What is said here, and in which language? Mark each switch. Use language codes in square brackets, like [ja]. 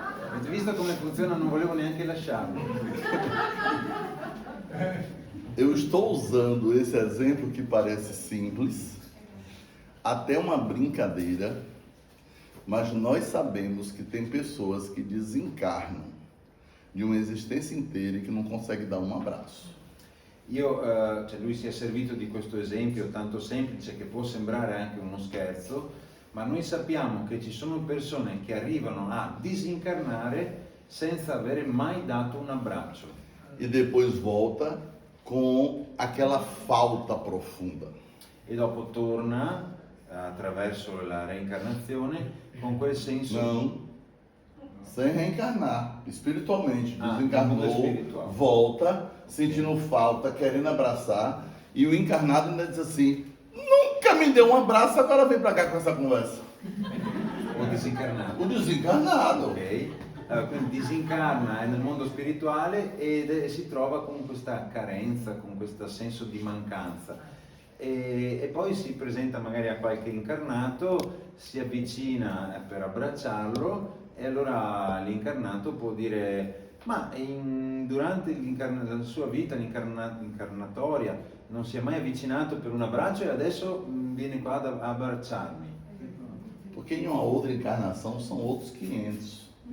[it] Avete visto come funziona? Non volevo neanche lasciarlo. [pt] Eu estou usando esse exemplo que parece simples, até uma brincadeira, mas nós sabemos que tem pessoas que desencarnam de uma existência inteira e que não conseguem dar um abraço. [it] Cioè lui si è servito di questo esempio tanto semplice che può sembrare anche uno scherzo, ma noi sappiamo che ci sono persone che arrivano a disincarnare senza avere mai dato un abbraccio. [pt] E depois volta com aquela falta profunda. [it] E dopo torna attraverso la reincarnazione con quel senso [pt] Não, sem reencarnar, espiritualmente, no mundo desencarnou, espiritual. volta, sentindo falta, querendo abraçar, e o encarnado ainda diz assim, nunca me deu um abraço, agora vem pra cá com essa conversa. [it] o disincarnato. [pt] O desencarnado. Ok? [it] Allora, quindi disincarna è nel mondo spirituale e si trova con questa carenza, con questo senso di mancanza. E poi si presenta magari a qualche incarnato, si avvicina per abbracciarlo e allora l'incarnato può dire ma durante la sua vita incarnatoria non si è mai avvicinato per un abbraccio e adesso viene qua ad abbracciarmi. [pt] Porque em uma outra encarnação são outros 500.